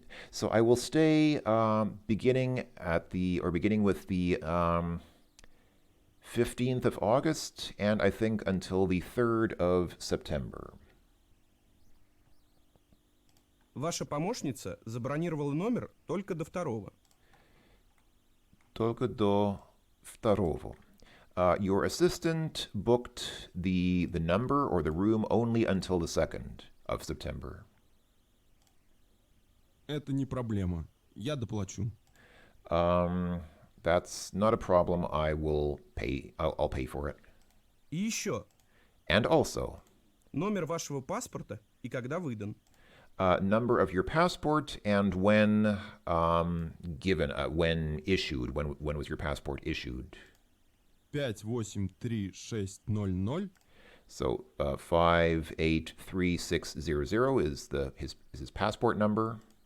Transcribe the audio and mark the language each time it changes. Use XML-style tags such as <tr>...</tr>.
<en>So I will stay beginning with the 15th of August and I think until the 3rd of September.</en> <ru>Ваша помощница забронировала номер только до 2. Только до 2.</ru> <en>Your assistant booked the number or the room only until the 2nd of September.</en> <ru>Это не проблема. Я доплачу.</ru> <en>That's not a problem. I'll pay for it.</en> <ru>И еще.</ru> <en>And also,</en> <ru>Номер вашего паспорта и когда выдан.</ru> <en>Number of your passport and when when issued. When was your passport issued? 583600. So 583600 is his passport number.</en>